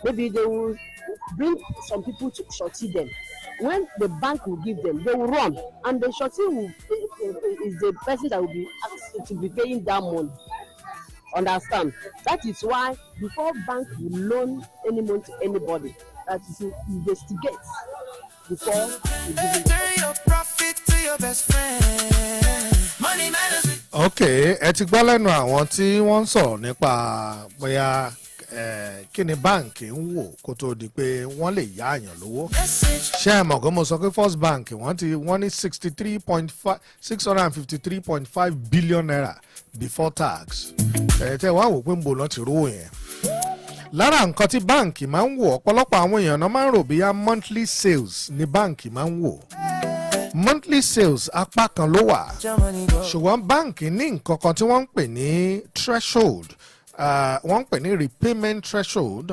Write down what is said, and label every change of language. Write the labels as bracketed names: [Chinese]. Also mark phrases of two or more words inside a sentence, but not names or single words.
[English] Maybe they will bring some people to shorty them when the bank will give them, they will run, and the shorty is the person that will be asked to be paying that money. Understand? That is why before bank will loan any money to anybody, that is to investigate before you give it. Turn your profit to your best friend. Money matters. [Yoruba] Okay, ẹ ti gbọ́ lẹ́nu àwọn tí wọ́n ń sọ̀rọ̀ nípa bóyá kí ni báǹkì ń wò kó tó di pé wọ́n lè yá àyàn lówó. Ṣé ẹ mọ̀ pé mo sọ pé First Bank wọ́n ní 653.5 billion naira [English] before tax. [Yoruba] Tẹ́ wá wò pé ń bò náà ti rówó yẹn. Lára nǹkan tí báǹkì máa ń wò, ọ̀pọ̀lọpọ̀ àwọn èèyàn náà máa ń rò bíyá [English] monthly sales [Yoruba] ni báǹkì máa ń wò. [English] Monthly sales [Yoruba] apá kan ló wà, ṣùgbọ́n báǹkì ní nǹkan kan tí wọ́n ń pè ní threshold, wọ́n ń pè ní [English] repayment threshold.